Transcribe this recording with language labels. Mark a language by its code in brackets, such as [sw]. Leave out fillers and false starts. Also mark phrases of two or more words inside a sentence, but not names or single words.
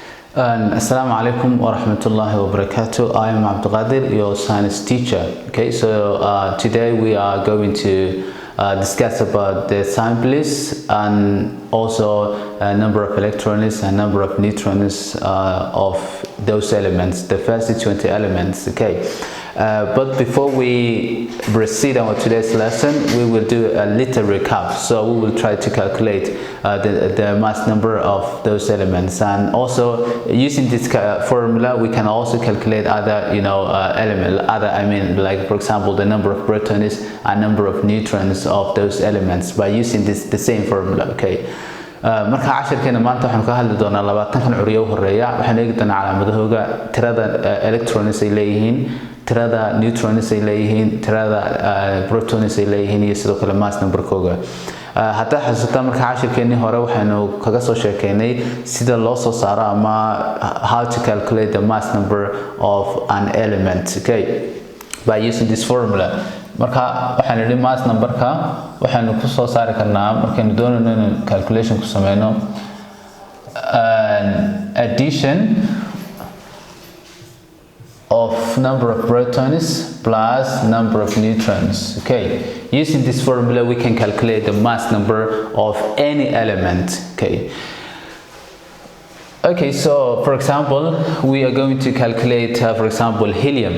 [ar] السلام عليكم ورحمة الله وبركاته. [en] I am Al-Dareyn, your science teacher. Okay, so today we are going to discuss about the samples and also a number of electrons and number of neutrons of those elements, the first 20 elements. Okay, but before we proceed on today's lesson, we will do a little recap. So we will try to calculate the mass number of those elements, and also using this formula we can also calculate other like for example the number of protons and number of neutrons of those elements by using the same formula. [so] Okay, marka casharkeena maanta waxaan ka hadli doonaa 20 kan curiyo horeeya waxaan eegi doonaa calaamadahooga tirada electrons ay leeyihiin, tirada neutrons ay leeyihiin, tirada protons ay leeyihiin iyo sidoo kale [en] mass number- [so] kooga. Hadda xasuusta marka casharkeeni hore waxaanu kaga soo sheekeynay sida loo soo saaro ama [en] how to calculate the mass number of an element, okay, by using this formula. [so] Marka waxaan idhi [en] mass number- [so] ka waxaanu ku soo saari karnaa markaynu doonayno in calculation ku sameeyno [en] addition of number of protons plus number of neutrons. Okay, using this formula we can calculate the mass number of any element. Okay, so for example we are going to calculate for example helium.